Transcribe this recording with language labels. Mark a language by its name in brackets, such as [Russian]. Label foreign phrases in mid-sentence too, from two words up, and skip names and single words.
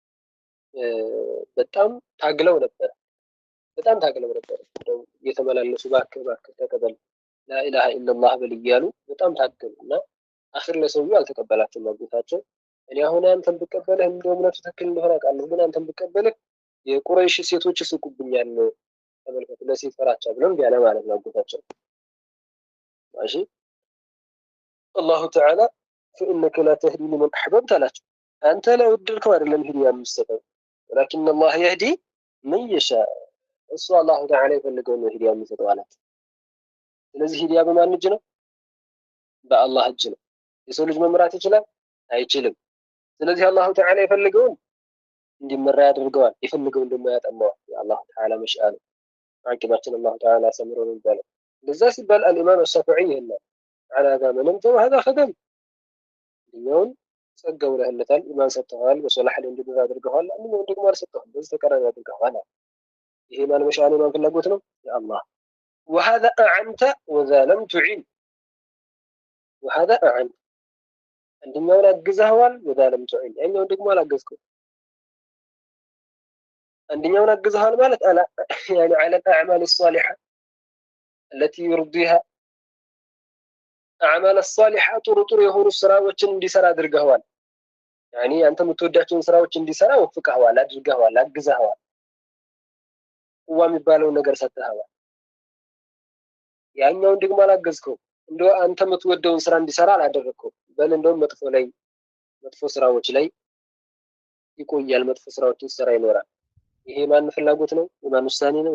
[Amharic] በጣም ታግለው ነበር። እንደው የተመላለሱ እባክህ ተቀበል [Arabic] لا إله إلا الله [Amharic] በል እያሉ በጣም ታገሉና አኺር ለሰውየው አልተቀበላቸውም አጎታቸው። እኔ አሁን አንተን ብቀበልህ እንደው እምነቱ ትክክል እንደሆነ አውቃለሁ፣ ግን አንተን ብቀበልህ የቁረይሽ ሴቶች ይስቁብኛል፣ ተመልከቱ ለሴት ፈራቻ ብለው እንዲህ አለ ማለት ነው አጎታቸው። ማሺ አላሁ ተዓላ [Arabic] فإنك لا تهدي لمن أحببت [Amharic] አላቸው። አንተ ለወደድከው አይደለም ሂዳያ የምትሰጠው [Arabic] ولكن الله يهدي من يشاء [Amharic] እሱ አላሁ ተዓላ የፈለገውን ነው ሂዳያ የሚሰጠው አላቸው። ስለዚህ ሂዳያ በማን እጅ ነው? በአላህ እጅ ነው። የሰው ልጅ መምራት ይችላል? አይችልም። ስለዚህ አላሁ ተዓላ የፈለገውን እንዲመራ ያደርገዋል፣ የፈለገውን ደግሞ ያጠማዋል። የአላሁ ተዓላ መሽአ ነው። አቂባችን አላሁ ተዓላ ሰምሮ ነው ይባላል። እንደዛ ሲባል አልኢማም አሻፊዒ ይላል [Arabic] على ذا مننت وهذا خذل [Amharic] ይሄውን ጸጋው ለህለታል ኢማን ሰጥተዋል፣ በሶላህ ላይ እንዲደር አድርገዋል። አንዱም ደግሞ አልሰጠውም፣ በዚህ ተቀራኒ አድርገዋል። ይሄ ማን መሽአ ነው? ማን ፍላጎት ነው? የአላህ [Arabic] وهذا أعنت وذا لم تعين وهذا أعنت [Amharic] አንደኛውን አግዘዋል [Arabic] وذا لم تعين [Amharic] ያኛውን ደግሞ አላገዝከው። አንደኛውን አግዘዋል ማለት [Arabic] يعني على الأعمال الصالحة التي يرضيها أعمال الصالحة [Amharic] ጥሩ የሆኑ ስራዎችን እንዲሰራ አድርገዋል። يعني አንተ የምትወዳቸውን ስራዎች እንዲሰራ ወፍቀዋል፣ አድርገዋል፣ አግዘዋል። ቁዋ የሚባለውን ነገር ሰጥተዋል። ያኛውን ደግሞ አላገዝከው። እንደው አንተ የምትወደውን ስራ እንዲሰራ አላደረግከው። በል እንደውም መጥፎ ስራዎች ላይ ይቆያል፣ መጥፎ ስራዎችን ሲሰራ ይኖራል። ይሄ ማን ፍላጎት ነው? የማን ውሳኔ ነው?